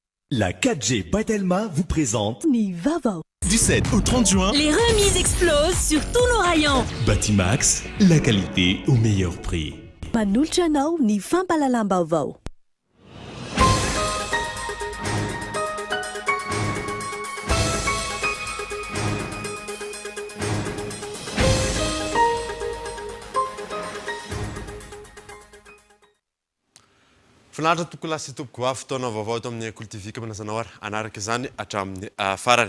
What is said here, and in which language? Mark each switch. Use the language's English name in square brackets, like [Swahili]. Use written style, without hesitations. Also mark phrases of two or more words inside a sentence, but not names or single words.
[French] La 4G Batelma vous présente Nivava. Du 7 au 30 juin, Les remises explosent sur tous nos rayons. Batimax, la qualité au meilleur prix. [Malagasy] Manolotra anao ny fampalalam-baovao. Finaritra toko lasy topoko avy fotoana vaovao eto amin'ny kultivika manazanao anaraka izany hatramin'ny farany.